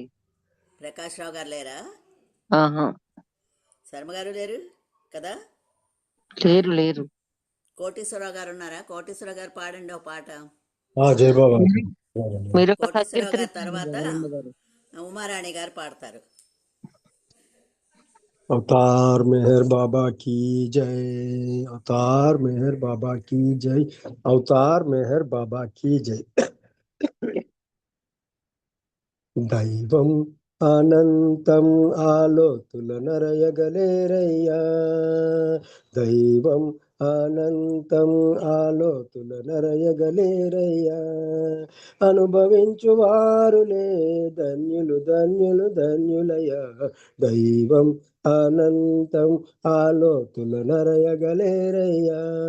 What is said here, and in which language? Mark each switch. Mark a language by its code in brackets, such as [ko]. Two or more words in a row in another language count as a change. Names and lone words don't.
[te] ప్రకాష్ రావు గారు లేరా? శర్మ గారు లేరు కదా? లేరు లేరు. కోటేశ్వరరావు గారు ఉన్నారా? కోటేశ్వరరావు గారు పాడండి ఒక పాట. జై బాబా. కోటేశ్వరరావు గారి తర్వాత ఉమారాణి గారు పాడతారు. [hi] अवतार मेहर बाबा की जय, अवतार मेहर बाबा की जय, अवतार मेहर बाबा की जय। [te] दैवम అనంతం ఆలోతుల నరయగలేరయ్యా, దైవం అనంతం ఆలోతుల నరయగలేరయ్యా, అనుభవించు వారులే ధన్యులు ధన్యులు ధన్యులయ్యా, దైవం అనంతం ఆలోతుల నరయగలేరయ్యా।